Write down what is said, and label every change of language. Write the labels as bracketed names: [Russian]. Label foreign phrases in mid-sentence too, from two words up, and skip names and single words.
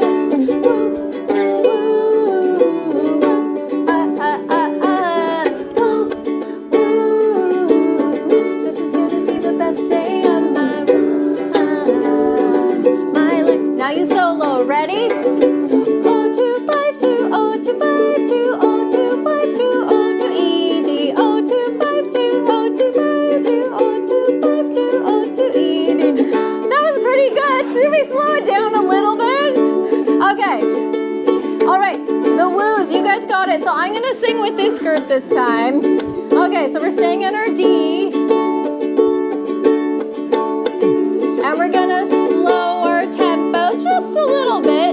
[English] Woo, woo, woo, this is gonna be the best day of my life. Now you solo, ready? O, 2, 5, 2, O, 2, 5, 2, O, 2, 5, 2, O, 2, E, D, O, 2, 5, 2, O, 2, 5, 2, O, 2, 5, 2, O, 2, E, D. That was pretty good. Should we slow it down a little bit? Okay. All right, the woos, you guys got it. So I'm gonna sing with this group this time. Okay, so we're staying on our D. And we're gonna slow our tempo just a little bit.